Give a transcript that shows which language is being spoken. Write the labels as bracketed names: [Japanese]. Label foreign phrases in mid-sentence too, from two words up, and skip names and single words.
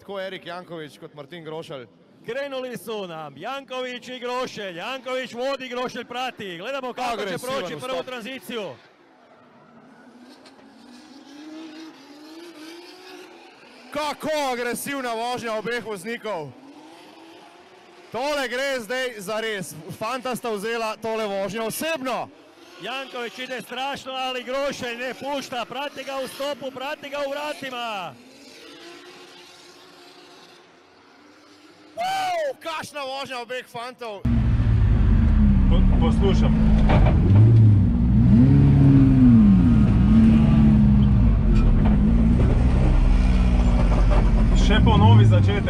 [Slovenian] Erik Janković kot Martin Grošelj. [Croatian] Krenuli su nam Janković i Grošelj. Janković vodi, Grošelj prati. Gledamo kako će proći prvu tranziciju. [Slovenian] Kako agresivna vožnja obeh voznikov. Tole gre zdaj za res. Fanta sta vzela tole vožnjo osebno. [Croatian] Janković ide strašno, ali Grošelj ne pušta. Prati ga u stopu, prati ga u vratima. [Slovenian] Kakšna vožnja obeh fantov. Poslušam. Še ponovi začetek.